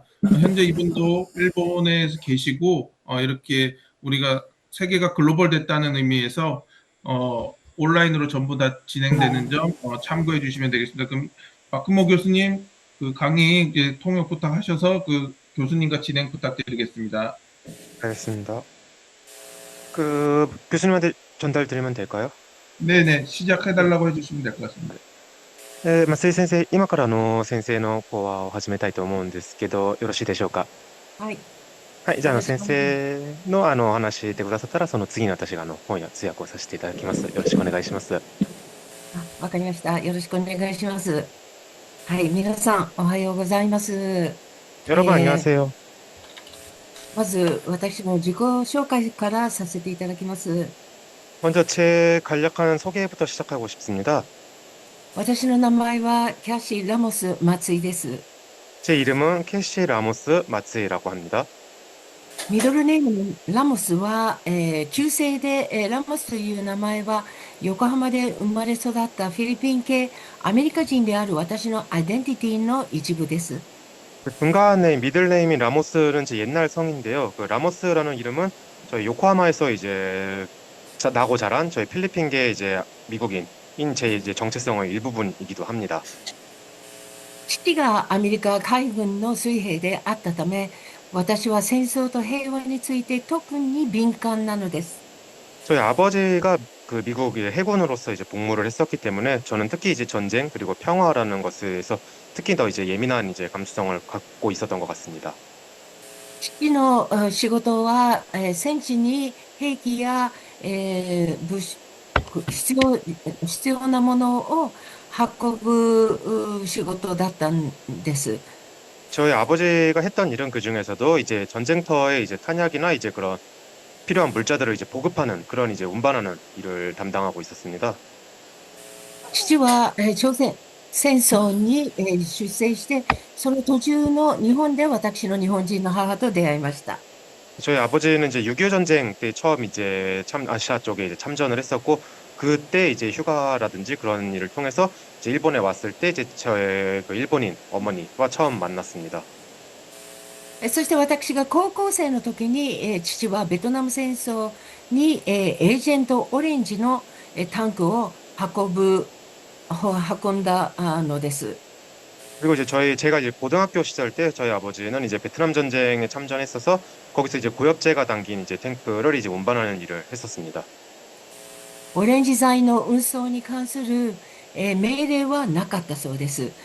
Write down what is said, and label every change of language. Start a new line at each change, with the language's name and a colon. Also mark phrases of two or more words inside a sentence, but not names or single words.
Korean: 현재 이분도 일본에 계시고 이렇게 우리가 세계가 글로벌 됐다는 의미에서 온라인으로 전부 다 진행되는 점 참고해 주시면 되겠습니다. 그럼 박근모 교수님 그 강의 이제 통역 부탁하셔서 그 교수님과 진행 부탁드리겠습니다. 알겠습니다. 그 교수님한테 전달드리면 될까요? 네네, 시작해달라고 해주시면 될 것 같습니다.
Japanese: 松井先生、今から先生の講話を始めたいと思うんですけど、よろしいでしょうか。はい、はい、じゃあ、先よろしくお願いし生のお話ししてくださったら、その次に私が翻訳、通訳をさせていただきます。よろしくお願いします。ます。わかりました。よろしくお願いします。はい、皆さん、おはようございます。
Korean: 여러분 안녕하세요.
Japanese: まず、私の自己紹介からさせていただきます。
Korean: 먼저 제 간략한 소개부터 시작하고 싶습니다.
Japanese: 私の名前はキャシー・ラモス松井です。
Korean: 제 이름은 캐시 라모스 마츠이라고 합니다.
Japanese: ミドルネームのラモスは、旧姓で、ラモスという名前は横浜で生まれ育ったフィリピン系アメリカ人である私のアイデンティティの一部です。
Korean: 그 중간에 미들네임인 라모스는 제 옛날 성인데요. 그 라모스라는 이름은 저희 요코하마에서 이제 나고 자란 저희 필리핀계 이제 미국인인 제 이제 정체성의 일부분이기도 합니다.
Japanese: 父がアメリカ海軍の水兵であったため、私は戦争と平和について特に敏感なのです。
Korean: 저희 아버지가 그 미국 해군으로서 이제 복무를 했었기 때문에 저는 특히 이제 전쟁 그리고 평화라는 것에서 특히 더 이제 예민한 이제 감수성을 갖고 있었던 것 같습니다.
Japanese: 父の仕事は、戦地に兵器や、物資必要、必要なものを運ぶ仕事だったんです。
Korean: 저희 아버지가 했던 일은 그 중에서도 이제 전쟁터에 이제 탄약이나 이제 그런 필요한 물자들을 이제 보급하는 그런 이제 운반하는 일을 담당하고 있었습니다.
Japanese: 父は、朝鮮戦争に、出征して、その途中の日本で私の日本人の母と出会いました。
Korean: 저희 아버지는 이제 6.25 전쟁 때 처음 이제 아시아 쪽에 이제 참전을 했었고 그때 이제 휴가라든지 그런 일을 통해서 이제 일본에 왔을 때 이제 저의 그 일본인 어머니와 처음 만났습니다.
Japanese: そして私が高校生の時に、父はベトナム戦争に、エージェントオレンジの、タンクを運んだのです。
Korean: 그리고 이제 제가 이제 고등학교 시절 때 저희 아버지는 이제 베트남 전쟁에 참전했어서 거기서 이제 고엽제가 담긴 이제 탱크를 이제 운반하는 일을 했었습니다.
Japanese: オレンジ剤の運送に関する、命令はなかったそうです。